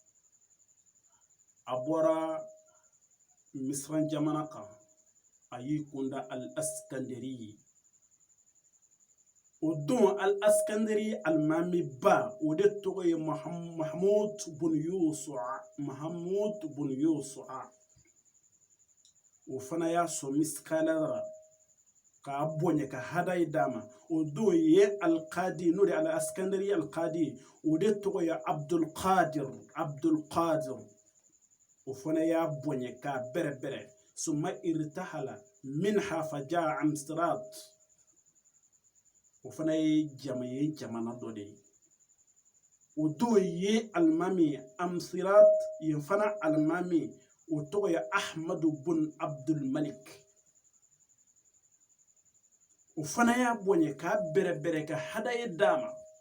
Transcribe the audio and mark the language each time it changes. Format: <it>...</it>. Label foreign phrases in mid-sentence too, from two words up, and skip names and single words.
<bm>a bɔra Misra jamana kan a y'i kunda al-Askandari o don al-Askandari alimami ba o de tɔgɔ ye Mahmud bun Yusu'a o fana y'a sɔn miskala la k'a bonya ka hadayi d'a ma o don ye al-Qadi n'o de al-Askandari al-Qadi o de tɔgɔ ye Abdul Qadir o fana y'a bonya k'a bɛrɛbɛrɛ</bm> <ar>ثم ارتحل منها فجاء</ar> <bm>Amsterdam o fana ye jamana dɔ de ye o don ye alimami Amsirat yen fana alimami o tɔgɔ ye Ahmadu bun Abdul Malik o fana y'a bonya k'a bɛrɛbɛrɛ ka hadaye d'a ma</bm>